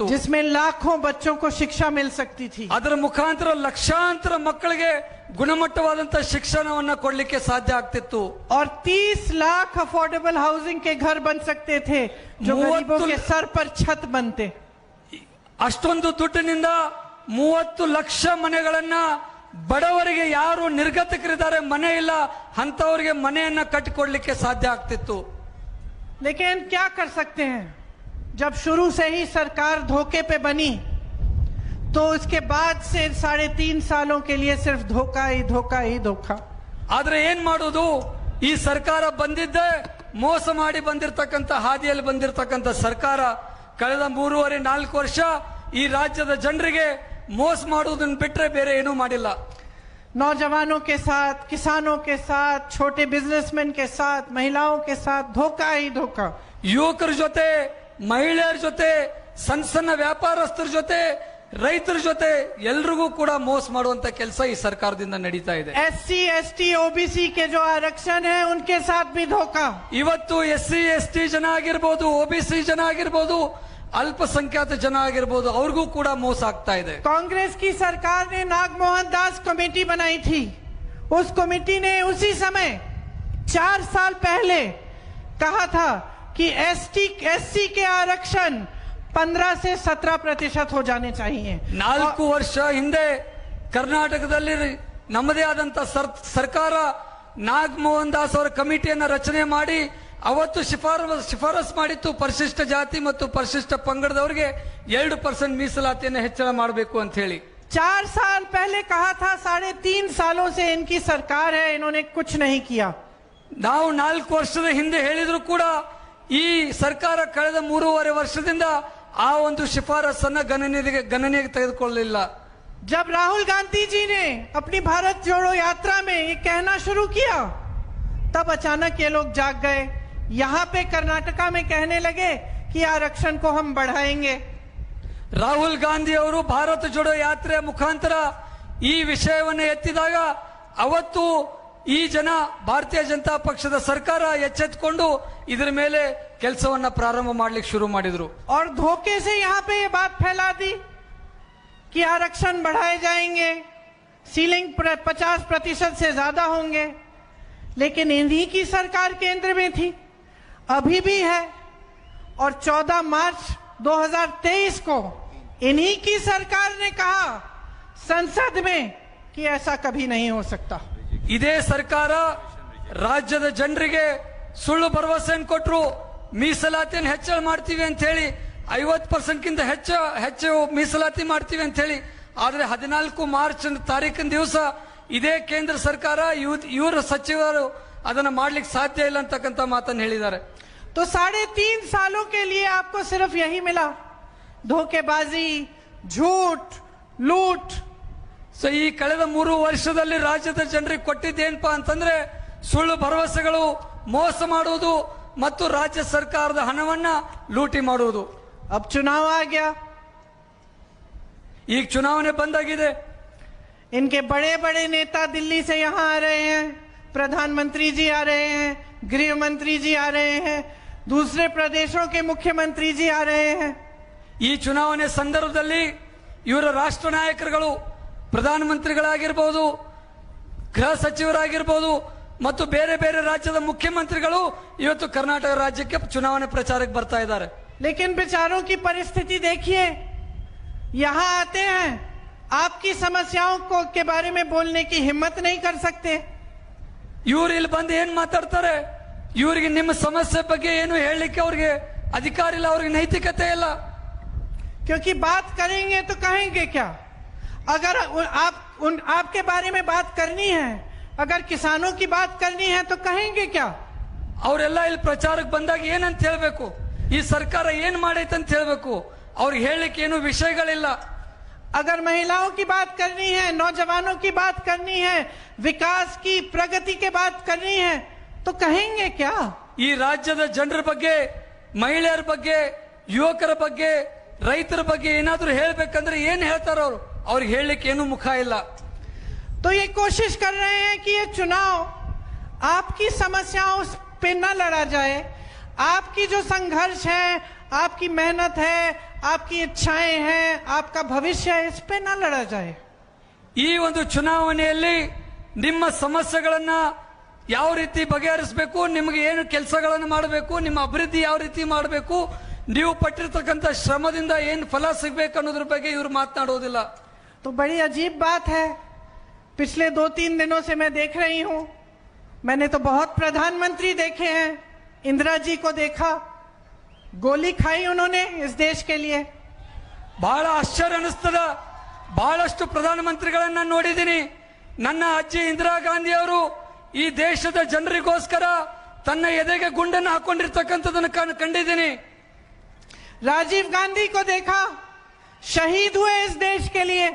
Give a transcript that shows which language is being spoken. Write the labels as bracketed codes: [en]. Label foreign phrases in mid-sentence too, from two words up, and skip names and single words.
[hi] जिसमें लाखों बच्चों को शिक्षा मिल सकती थी. [kn] ಅದರ ಮುಖಾಂತರ ಲಕ್ಷಾಂತರ ಮಕ್ಕಳಿಗೆ ಗುಣಮಟ್ಟವಾದಂತಹ ಶಿಕ್ಷಣವನ್ನ ಕೊಡ್ಲಿಕ್ಕೆ ಸಾಧ್ಯ ಆಗ್ತಿತ್ತು. [hi] और 30 लाख [en] affordable housing [hi] के घर बन सकते थे जो गरीबों के सर पर छत बनते. [kn] ಅಷ್ಟೊಂದು ದುಡ್ಡಿನಿಂದ 30 ಲಕ್ಷ ಮನೆಗಳನ್ನ ಬಡವರಿಗೆ ಯಾರು ನಿರ್ಗತಿಕರಿದ್ದಾರೆ, ಮನೆ ಇಲ್ಲ ಅಂತವರಿಗೆ ಮನೆಯನ್ನ ಕಟ್ಟಿಕೊಡ್ಲಿಕ್ಕೆ ಸಾಧ್ಯ ಆಗ್ತಿತ್ತು. [hi] लेकिन क्या कर सकते हैं, जब शुरू से ही सरकार धोखे पे बनी तो इसके बाद से 3.5 सालों के लिए सिर्फ धोखा ही धोखा ही धोखा. [kn] ಆದ್ರೆ ಏನ್ ಮಾಡೋದು, ಈ ಸರ್ಕಾರ ಬಂದಿದ್ದೆ ಮೋಸ ಮಾಡಿ ಬಂದಿರತಕ್ಕಂತ ಹಾದಿಯಲ್ಲಿ ಬಂದಿರತಕ್ಕಂತ ಸರ್ಕಾರ. ಕಳೆದ 3.5-4 ವರ್ಷ ಈ ರಾಜ್ಯದ ಜನರಿಗೆ ಮೋಸ ಮಾಡುವುದನ್ನು ಬಿಟ್ರೆ ಬೇರೆ ಏನೂ ಮಾಡಿಲ್ಲ. [hi] नौजवानों के साथ, किसानों के साथ, छोटे बिजनेसमैन के साथ, महिलाओं के साथ धोखा ही धोखा. [kn] ಯುವಕರ ಜೊತೆ, ಮಹಿಳೆಯರ ಜೊತೆ, ಸಣ್ಣ ಸಣ್ಣ ವ್ಯಾಪಾರಸ್ಥರ ಜೊತೆ, ರೈತರ ಜೊತೆ ಎಲ್ರಿಗೂ ಕೂಡ ಮೋಸ ಮಾಡುವಂತ ಕೆಲಸ ಈ ಸರ್ಕಾರದಿಂದ ನಡೀತಾ ಇದೆ. [hi] SC, ST, OBC के जो आरक्षण है उनके साथ भी धोखा. [kn] ಇವತ್ತು SC, ST ಜನ ಆಗಿರ್ಬೋದು, OBC ಜನ ಆಗಿರ್ಬೋದು, ಅಲ್ಪಸಂಖ್ಯಾತ ಜನ ಆಗಿರ್ಬೋದು, ಅವ್ರಿಗೂ ಕೂಡ ಮೋಸ ಆಗ್ತಾ ಇದೆ. [hi] कांग्रेस की सरकार ने नागमोहन दास कमेटी बनाई थी. उस कमेटी ने उसी समय 4 साल पहले कहा था कि SC के आरक्षण 15 से 17% हो जाने चाहिए. [kn] 4 ವರ್ಷ ಹಿಂದೆ ಕರ್ನಾಟಕದಲ್ಲಿ ನಮ್ಮದೇ ಆದಂತ ಸರ್ಕಾರ ನಾಗಮೋಹನ್ ದಾಸ್ ಅವರ ಕಮಿಟಿಯನ್ನ ರಚನೆ ಮಾಡಿ ಅವತ್ತು ಶಿಫಾರಸ್ ಮಾಡಿತ್ತು, ಪರಿಶಿಷ್ಟ ಜಾತಿ ಮತ್ತು ಪರಿಶಿಷ್ಟ ಪಂಗಡದವರಿಗೆ 2% ಮೀಸಲಾತಿಯನ್ನು ಹೆಚ್ಚಳ ಮಾಡಬೇಕು ಅಂತ ಹೇಳಿ. [hi] 4 साल पहले कहा था. 3.5 सालों से इनकी सरकार है, इन्होंने कुछ नहीं किया. [kn] ನಾವು 4 ವರ್ಷದ ಹಿಂದೆ ಹೇಳಿದ್ರು ಕೂಡ ಈ ಸರ್ಕಾರ ಕಳೆದ 3.5 ವರ್ಷದಿಂದ ಆ ಒಂದು ಶಿಫಾರಸನ್ನ ಗಣನೆಗೆ ತೆಗೆದುಕೊಳ್ಳಲಿಲ್ಲ. [hi] जब राहुल गांधी जी ने अपनी भारत जोड़ो यात्रा में ये कहना शुरू किया तब अचानक ये लोग जाग गए. यहाँ पे कर्नाटका में कहने लगे कि आरक्षण को हम बढ़ाएंगे. [kn] ರಾಹುಲ್ ಗಾಂಧಿ ಅವರು ಭಾರತ ಜೋಡೋ ಯಾತ್ರೆಯ ಮುಖಾಂತರ ಈ ವಿಷಯವನ್ನು ಎತ್ತಿದಾಗ ಅವತ್ತು ಈ ಜನ ಭಾರತೀಯ ಜನತಾ ಪಕ್ಷದ ಸರ್ಕಾರ ಎಚ್ಚೆತ್ತುಕೊಂಡು ಇದರ ಮೇಲೆ ಕೆಲಸವನ್ನ ಪ್ರಾರಂಭ ಮಾಡಲಿಕ್ಕೆ ಶುರು ಮಾಡಿದ್ರು. [hi] और धोखे से यहाँ पे ये बात फैला दी कि आरक्षण बढ़ाए जाएंगे, सीलिंग 50% से ज्यादा होंगे, लेकिन इन्हीं की सरकार केंद्र में थी, अभी भी है, और 14 मार्च 2023 को इन्हीं की सरकार ने कहा संसद में कि ऐसा कभी नहीं हो सकता। [kn] ಇದೇ ಸರ್ಕಾರ ರಾಜ್ಯದ ಜನರಿಗೆ ಸುಳ್ಳು ಭರವಸೆಯನ್ನು ಕೊಟ್ಟರು, ಮೀಸಲಾತಿಯನ್ನು ಹೆಚ್ಚಳ ಮಾಡ್ತೀವಿ ಅಂತ ಹೇಳಿ 50% ಹೆಚ್ಚು ಮೀಸಲಾತಿ ಮಾಡ್ತೀವಿ ಅಂತ ಹೇಳಿ. ಆದ್ರೆ 14 ಮಾರ್ಚ್ ತಾರೀಕಿನ ದಿವಸ ಇದೇ ಕೇಂದ್ರ ಸರ್ಕಾರ ಇವರ ಸಚಿವರು ಅದನ್ನ ಮಾಡ್ಲಿಕ್ಕೆ ಸಾಧ್ಯ ಇಲ್ಲ ಅಂತಕ್ಕಂಥ ಮಾತನ್ನು ಹೇಳಿದ್ದಾರೆ. [hi] तो 3.5 सालों के लिए आपको सिर्फ यही मिला, धोखेबाजी, झूठ, लूट. [kn] ಸೊ ಈ ಕಳೆದ 3 ವರ್ಷದಲ್ಲಿ ರಾಜ್ಯದ ಜನರಿಗೆ ಕೊಟ್ಟಿದ್ದೇನಪ್ಪಾ ಅಂತಂದ್ರೆ ಸುಳ್ಳು ಭರವಸೆಗಳು, ಮೋಸ ಮಾಡುವುದು ಮತ್ತು ರಾಜ್ಯ ಸರ್ಕಾರದ ಹಣವನ್ನ ಲೂಟಿ ಮಾಡುವುದು. [hi] अब चुनाव आ गया, [kn] ಈಗ ಚುನಾವಣೆ ಬಂದಾಗಿದೆ. [hi] इनके बड़े बड़े नेता दिल्ली से यहाँ आ रहे हैं, प्रधानमंत्री जी आ रहे हैं, गृह मंत्री जी आ रहे हैं, दूसरे प्रदेशों के मुख्यमंत्री जी आ रहे हैं. [kn] ಈ ಚುನಾವಣೆ ಸಂದರ್ಭದಲ್ಲಿ ಇವರ ರಾಷ್ಟ್ರ ನಾಯಕರುಗಳು, ಪ್ರಧಾನಮಂತ್ರಿಗಳಾಗಿರ್ಬೋದು, ಗೃಹ ಸಚಿವರಾಗಿರ್ಬೋದು ಮತ್ತು ಬೇರೆ ಬೇರೆ ರಾಜ್ಯದ ಮುಖ್ಯಮಂತ್ರಿಗಳು ಇವತ್ತು ಕರ್ನಾಟಕ ರಾಜ್ಯಕ್ಕೆ ಚುನಾವಣೆ ಪ್ರಚಾರಕ್ಕೆ ಬರ್ತಾ ಇದ್ದಾರೆ. [hi] लेकिन बेचारों की परिस्थिति देखिए, यहाँ आते हैं, आपकी समस्याओं को के बारे में बोलने की हिम्मत नहीं कर सकते. [kn] ಇವ್ರು ಇಲ್ಲಿ ಬಂದು ಏನ್ ಮಾತಾಡ್ತಾರೆ? ಇವರಿಗೆ ನಿಮ್ಮ ಸಮಸ್ಯೆ ಬಗ್ಗೆ ಏನು ಹೇಳಲಿಕ್ಕೆ ಅವ್ರಿಗೆ ಅಧಿಕಾರ ಇಲ್ಲ, ಅವ್ರಿಗೆ ನೈತಿಕತೆ ಇಲ್ಲ. [hi] क्योंकि बात करेंगे तो कहेंगे क्या? अगर आपके बारे में बात करनी है, अगर किसानों की बात करनी है तो कहेंगे क्या? [kn] ಅವರೆಲ್ಲ ಇಲ್ಲಿ ಪ್ರಚಾರಕ್ಕೆ ಬಂದಾಗ ಏನಂತ ಹೇಳ್ಬೇಕು? ಈ ಸರ್ಕಾರ ಏನ್ ಮಾಡೈತೆ ಅಂತ ಹೇಳ್ಬೇಕು. ಅವ್ರಿಗೆ ಹೇಳಲಿಕ್ಕೆ ಏನು ವಿಷಯಗಳಿಲ್ಲ. [hi] अगर महिलाओं की बात करनी है, नौजवानों की बात करनी है, विकास की, प्रगति की बात करनी है तो कहेंगे क्या? [kn] ಈ ರಾಜ್ಯದ ಜನರ ಬಗ್ಗೆ, ಮಹಿಳೆಯರ ಬಗ್ಗೆ, ಯುವಕರ ಬಗ್ಗೆ, ರೈತರ ಬಗ್ಗೆ ಏನಾದ್ರೂ ಹೇಳ್ಬೇಕಂದ್ರೆ ಏನ್ ಹೇಳ್ತಾರ ಅವರು? ಅವ್ರಿಗೆ ಹೇಳಲಿಕ್ಕೆ ಏನು ಮುಖ ಇಲ್ಲ. [hi] तो ये कोशिश कर रहे हैं कि ये चुनाव आपकी समस्याओं पे न लड़ा जाए, आपकी जो संघर्ष है, आपकी मेहनत है, आपकी इच्छाएं हैं, आपका भविष्य है, इस पे न लड़ा जाए. [kn] ಈ ಒಂದು ಚುನಾವಣೆಯಲ್ಲಿ ನಿಮ್ಮ ಸಮಸ್ಯೆಗಳನ್ನ ಯಾವ ರೀತಿ ಬಗೆಹರಿಸಬೇಕು, ನಿಮಗೆ ಏನು ಕೆಲಸಗಳನ್ನು ಮಾಡಬೇಕು, ನಿಮ್ಮ ಅಭಿವೃದ್ಧಿ ಯಾವ ರೀತಿ ಮಾಡಬೇಕು, ನೀವು ಪಟ್ಟಿರ್ತಕ್ಕಂಥ ಶ್ರಮದಿಂದ ಏನು ಫಲ ಸಿಗಬೇಕು ಅನ್ನೋದ್ರ ಬಗ್ಗೆ ಇವರು ಮಾತನಾಡೋದಿಲ್ಲ. [hi] तो बड़ी अजीब बात है. पिछले 2-3 दिनों से मैं देख रही हूं, मैंने तो बहुत प्रधानमंत्री देखे हैं. इंदिरा जी को देखा, गोली खाई उन्होंने इस देश के लिए. [kn] ಬಹಳ ಆಶ್ಚರ್ಯ ಅನಿಸ್ತದ. ಬಹಳಷ್ಟು ಪ್ರಧಾನಮಂತ್ರಿಗಳನ್ನ ನೋಡಿದ್ದೀನಿ. ನನ್ನ ಅಜ್ಜಿ ಇಂದಿರಾ ಗಾಂಧಿ ಅವರು ಈ ದೇಶದ ಜನರಿಗೋಸ್ಕರ ತನ್ನ ಎದೆಗೆ ಗುಂಡನ್ನು ಹಾಕೊಂಡಿರ್ತಕ್ಕಂಥದನ್ನು ಕಂಡಿದ್ದೀನಿ. [hi] राजीव गांधी को देखा, शहीद हुए इस देश के लिए.